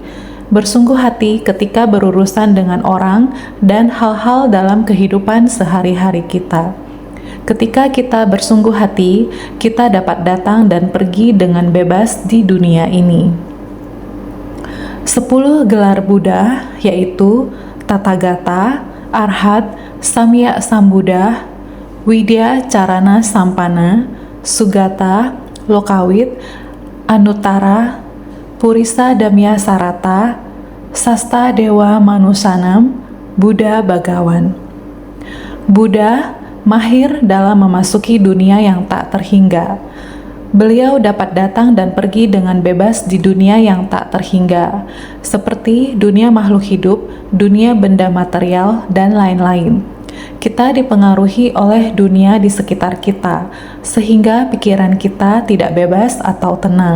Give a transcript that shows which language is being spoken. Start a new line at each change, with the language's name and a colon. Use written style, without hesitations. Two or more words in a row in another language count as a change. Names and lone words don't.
Indonesian: Bersungguh hati ketika berurusan dengan orang dan hal-hal dalam kehidupan sehari-hari kita. Ketika kita bersungguh hati, kita dapat datang dan pergi dengan bebas di dunia ini. 10 gelar Buddha yaitu Tathagata, Arhat, Samyak Sambuddha, Widya Carana Sampana, Sugata, Lokawit, Anuttara, Purisa Damya Sarata, Sasta Dewa Manusanam, Buddha Bagawan. Buddha mahir dalam memasuki dunia yang tak terhingga. Beliau dapat datang dan pergi dengan bebas di dunia yang tak terhingga, seperti dunia makhluk hidup, dunia benda material, dan lain-lain. Kita dipengaruhi oleh dunia di sekitar kita, sehingga pikiran kita tidak bebas atau tenang.